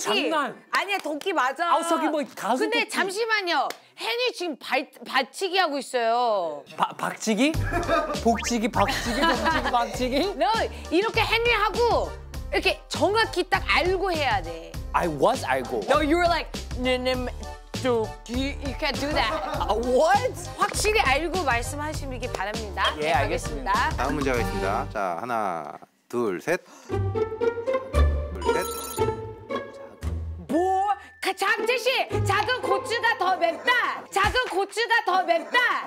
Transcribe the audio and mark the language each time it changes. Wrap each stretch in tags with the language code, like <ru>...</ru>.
<ko>장난. 아니야 도끼 맞아. 저기 뭐 가수 근데 도끼. 잠시만요. 헨이 지금 발치기 하고 있어요. 박치기? 복치기, 박치기, 복치기, 박치기? 너 이렇게 헨리 하고 이렇게 정확히 딱 알고 해야 돼.</ko> <en>I was</en> <ko>알고.</ko> <en>No, you were like You can't do that. What?</en> <ko>확실히 알고 말씀하시기 바랍니다. 예, 알겠습니다. 다음 문제 가겠습니다. 자 하나 둘 셋. 둘 셋. 뭐? 장재씨, 작은 고추가 더 맵다. 작은 고추가 더 맵다.</ko>